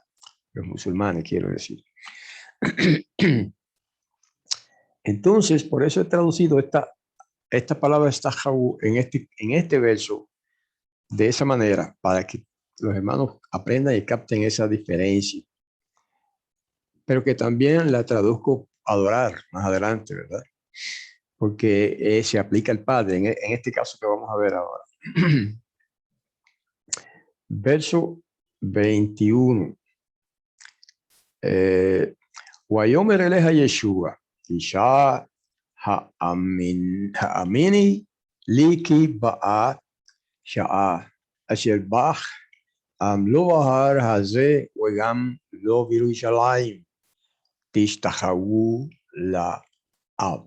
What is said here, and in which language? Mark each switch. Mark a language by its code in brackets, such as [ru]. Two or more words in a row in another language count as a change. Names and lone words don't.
[es] Los musulmanes, quiero decir. Entonces, por eso he traducido esta palabra estajaú en este verso de esa manera, para que los hermanos aprendan y capten esa diferencia. Pero que también la traduzco adorar más adelante, ¿verdad? Porque se aplica al Padre, en este caso que vamos a ver ahora. Verso 21. [he] ויאמר אליה ישוע, אשה האמיני לי כי באה שעה, אשר בה לא בהר הזה וגם לא ירושלים, תשתחוו לאב.